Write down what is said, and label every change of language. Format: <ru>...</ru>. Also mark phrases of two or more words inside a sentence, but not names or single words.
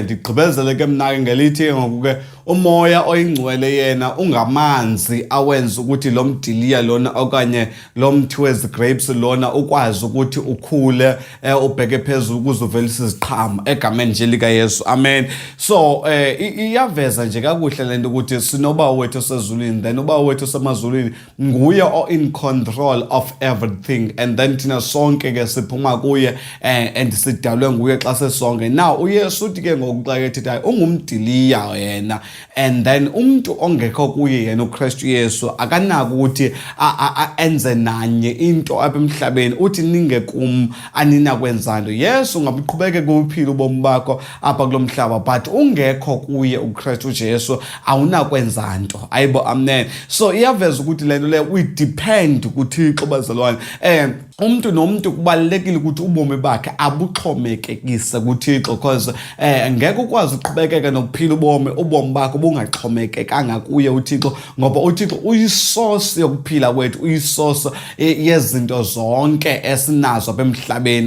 <xh>Ndigqibezele ke mna ke ngelithi ngoku ke umoya oyingcwele yena ungamanzi awenza ukuthi lo mdiliya lona okanye lo mthi wezi grapes lona ukwazi ukuthi ukhule ubheke phezulu ukuze uvelise iziqhamo egameni nje likaYesu. Amen. So iyaveza nje kakuhle lento ukuthi sinoba wethu osezulwini, then uba wethu osemazulwini nguye</xh> <en>in control of everything,</en> <xh>and then thina sonke ke siphuma kuye and sidalwe nguye xa sesonke. Now uYesu uthi ke ngokuxa ethi hayi ungumdiliya yena,</xh> <en>and then</en> <xh>umuntu ongekho kuye yena uKristu Yesu akanako ukuthi enze nanye into apha emhlabeni. Uthi ningekum aninakwenza nto. Yesu ungabuqhubeke kuphila ubomi bakho apha kulomhlaba, but ungekho kuye uKristu Jesu awunakwenza nto. Ayibo, amen. So iyaveza ukuthi lento le</xh> <en>we depend</en> <xh>kuThixo bazalwane. Umuntu nomuntu kubalekile ukuthi ubomi bakhe abuxhomekekise kuThixo, because ngeke ukwazi uqhubekeka nokuphila ubomi bakho bungaxhomekekanga kuye uThixo, ngoba uThixo uyisource yokuphila kwethu, uyisource yezinto zonke esinazo apha emhlabeni.</xh>